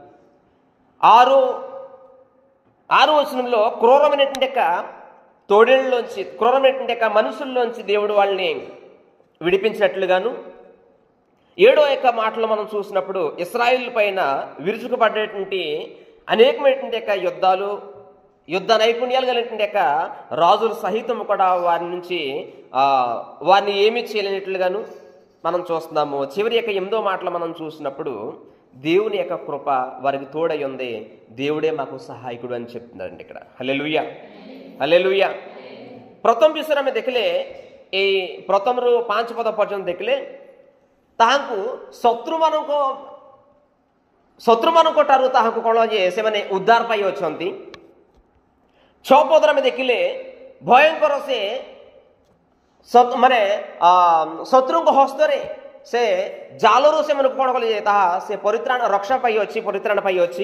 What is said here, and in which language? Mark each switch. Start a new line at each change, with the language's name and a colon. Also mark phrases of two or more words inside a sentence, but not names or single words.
Telugu: 6 వచనంలో క్రూరమైనటువంటి యొక్క తోడేళ్ళలోంచి, క్రూరమైనటువంటి యొక్క మనుషుల్లోంచి దేవుడు వాళ్ళని విడిపించినట్లుగాను, 7వ యొక్క మాటలు మనం చూసినప్పుడు ఇశ్రాయేలు పైన విరుచుకుపడ్డటువంటి అనేకమైనటువంటి యొక్క యుద్ధ నైపుణ్యాలు కలిగినటువంటి యొక్క రాజులు సహితం కూడా వారి నుంచి వారిని ఏమీ చేయలేనట్లుగాను మనం చూస్తున్నాము. చివరి యొక్క 8వ మాటలు మనం చూసినప్పుడు దేవుని యొక్క కృప వారికి తోడై ఉంది, దేవుడే మాకు సహాయకుడు అని చెప్తున్నారండి ఇక్కడ. హల్లెలూయా, హల్లెలూయా.
Odia: ପ୍ରଥମ ବିଷୟରେ ଆମେ ଦେଖିଲେ ଏଇ ପ୍ରଥମରୁ 5 ପଦ ପର୍ଯ୍ୟନ୍ତ ଦେଖିଲେ ତାହାଙ୍କୁ ଶତ୍ରୁମାନଙ୍କ ଠାରୁ ତାହାଙ୍କୁ କ'ଣ ଯେ ସେମାନେ ଉଦ୍ଧାର ପାଇ ଅଛନ୍ତି। 6 ପଦରେ ଆମେ ଦେଖିଲେ ଭୟଙ୍କର ସେ ମାନେ ଶତ୍ରୁଙ୍କ ହସ୍ତରେ ସେ ଜାଲରୁ ସେମାନଙ୍କୁ କ'ଣ କଲେ ଯେ ତାହା ସେ ରକ୍ଷା ପାଇଅଛି, ପରିତ୍ରାଣ ପାଇଅଛି।